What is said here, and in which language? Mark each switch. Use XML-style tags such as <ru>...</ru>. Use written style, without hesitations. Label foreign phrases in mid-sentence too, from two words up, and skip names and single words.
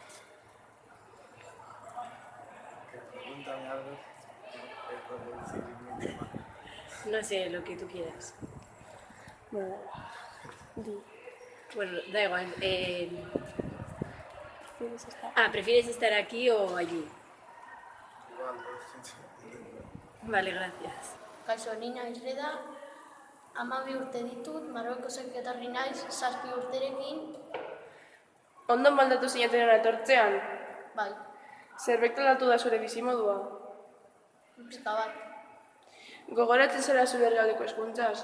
<es>Pregúntame algo, puedo decir mi idioma. No sé, lo que tú quieras. Di. Bueno, da igual. ¿Quieres estar? ¿Prefieres estar aquí o allí? Igual, lo Vale, gracias.</es> <eu>Kaixo, ni naiz Reda, 12 urte ditut, Marokosek etorri naiz, 7 urterekin, Ondo moldatu zineten etortzean? bai, Zerbait aldatu da zure bizimodua? pizka bat, Gogoratzen zara zure herrialdeko hizkuntzaz?</eu>